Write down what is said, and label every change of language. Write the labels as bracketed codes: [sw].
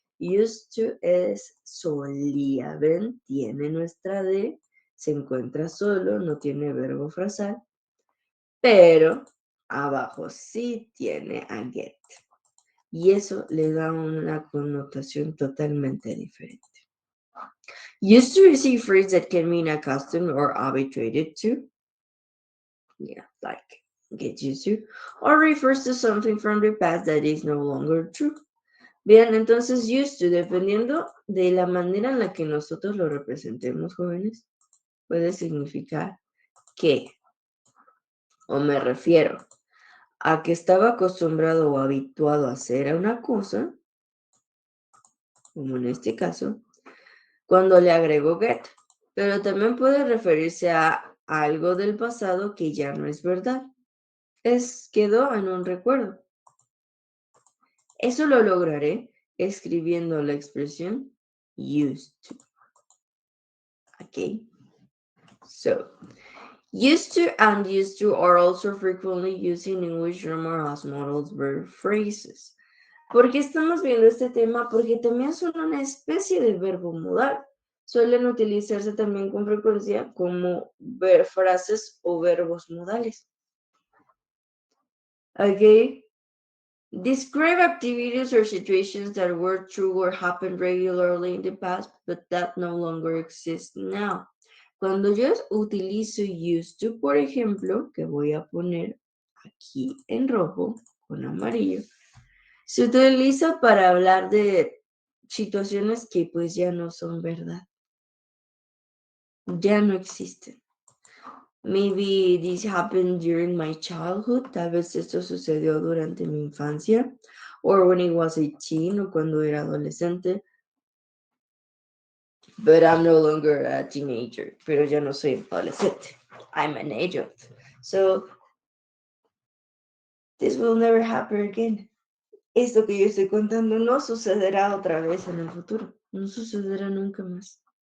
[es] Used to es solía, ven, tiene nuestra D, se encuentra solo, no tiene verbo frasal, pero abajo sí tiene a get. Y eso le da una connotación totalmente diferente. [en] Used to is a phrase that can mean accustomed or habituated to. Yeah, like get used to. Or refers to something from the past that is no longer true. [es] Bien, entonces used to, dependiendo de la manera en la que nosotros lo representemos, jóvenes, puede significar que, o me refiero a que estaba acostumbrado o habituado a hacer una cosa, como en este caso, cuando le agrego get, pero también puede referirse a algo del pasado que ya no es verdad. Quedó en un recuerdo. Eso lo lograré escribiendo la expresión used to. [en] Okay. So, used to and used to are also frequently used in English grammar as models verb phrases. [es] ¿Por qué estamos viendo este tema? Porque también son una especie de verbo modal. Suelen utilizarse también con frecuencia como frases o verbos modales. [en] Okay. Describe activities or situations that were true or happened regularly in the past, but that no longer exist now. [es] Cuando yo utilizo used to, por ejemplo, que voy a poner aquí en rojo con amarillo, se utiliza para hablar de situaciones que pues ya no son verdad, ya no existen. [en] Maybe this happened during my childhood, [es] tal vez esto sucedió durante mi infancia, [en] or when I was 18 [es] o cuando era adolescente, [en] but I'm no longer a teenager, [es] pero ya no soy adolescente, [en] I'm an adult. So, this will never happen again. [es] Esto que yo estoy contando no sucederá otra vez en el futuro, no sucederá nunca más.